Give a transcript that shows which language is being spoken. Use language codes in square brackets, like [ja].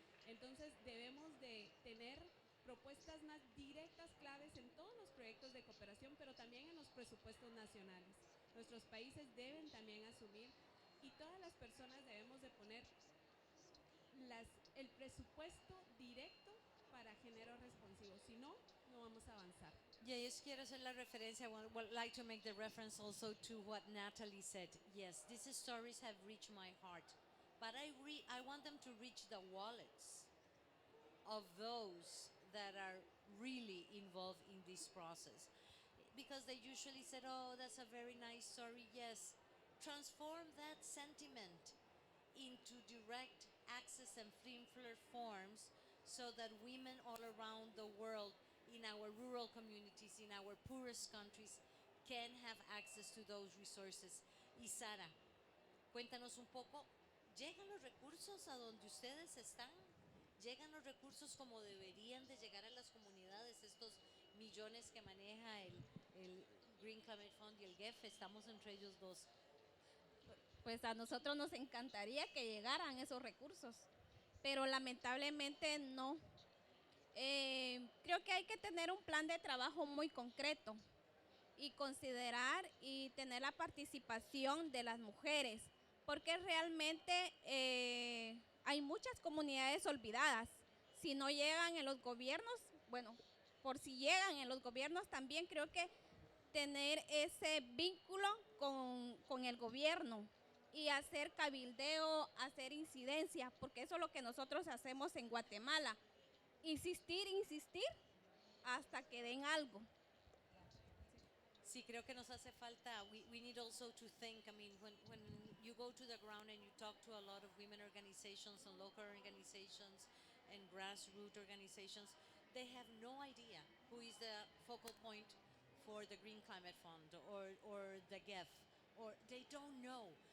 [es] Entonces debemos de tener propuestas más directas, claves en todos los proyectos de cooperación, pero también en los presupuestos nacionales. Nuestros países deben también asumir y todas las personas debemos de poner el presupuesto directo para género responsivo, si no, no vamos a avanzar. [en] Yeah, yes, [es] quiero hacer la referencia. [en] I would like to make the reference also to what Natalie said. Yes, these stories have reached my heart, but I want them to reach the wallets of those that are really involved in this process. Because they usually said, oh, that's a very nice story. Yes, transform that sentiment into direct access and simpler forms so that women all around the world, in our rural communities, in our poorest countries, can have access to those resources. [es] Y Sara, cuéntanos un poco, ¿llegan los recursos a donde ustedes están? ¿Llegan los recursos como deberían de llegar a las comunidades, estos millones que maneja el Green Climate Fund y el GEF? Estamos entre ellos dos. Pues a nosotros nos encantaría que llegaran esos recursos, pero lamentablemente no. Creo que hay que tener un plan de trabajo muy concreto y considerar y tener la participación de las mujeres, porque realmente hay muchas comunidades olvidadas. Si no llegan en los gobiernos, bueno, por si llegan en los gobiernos también creo que tener ese vínculo con el gobierno y hacer cabildeo, hacer incidencia, porque eso es lo que nosotros hacemos en Guatemala. Insistir hasta que den algo. Sí, creo que nos hace falta. [en] We need also to think. I mean, when you go to the ground and you talk to a lot of women organizations and local organizations and grassroots organizations, they have no idea who is the focal point for the Green Climate Fund or the GEF, or they don't know.